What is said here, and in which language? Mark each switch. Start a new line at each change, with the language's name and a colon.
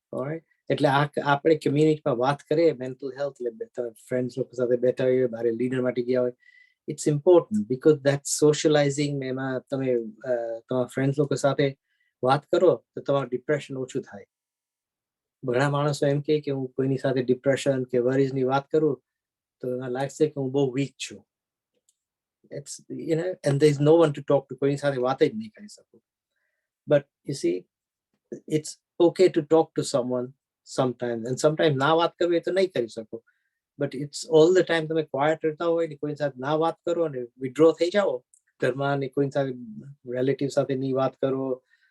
Gujarati: Alright, એટલે આપણે કમ્યુનિટીમાં વાત કરીએ મેન્ટલ હેલ્થ, એટલે ફ્રેન્ડ્સ લોકો સાથે બેઠા હોય, બારે ડિનર માટે ગયા હોય,
English: It's important because that socializing.
Gujarati: એમાં તમે તમારા ફ્રેન્ડ્સ લોકો સાથે વાત કરો તો તમારું ડિપ્રેશન ઓછું થાય. ઘણા માણસો એમ કે હું કોઈની સાથે ડિપ્રેશન કે વરીઝની વાત કરું તો એમાં લાગશે કે હું બહુ વીક છું.
English: It's, you know, and there's no one to talk to,
Gujarati: કોઈની સાથે વાત જ નહીં કરી શકું.
English: But you see, it's okay to talk to someone sometimes, and sometimes
Gujarati: ના વાત કરવી તો નહીં કરી શકો,
English: but it's all the time
Gujarati: તમે ક્વાયટ રહેતા હોય ને કોઈની સાથે ના વાત કરો અને વિડ્રો થઈ જાઓ ઘરમાં, ને કોઈની સાથે રિલેટિવ સાથે ની વાત કરો.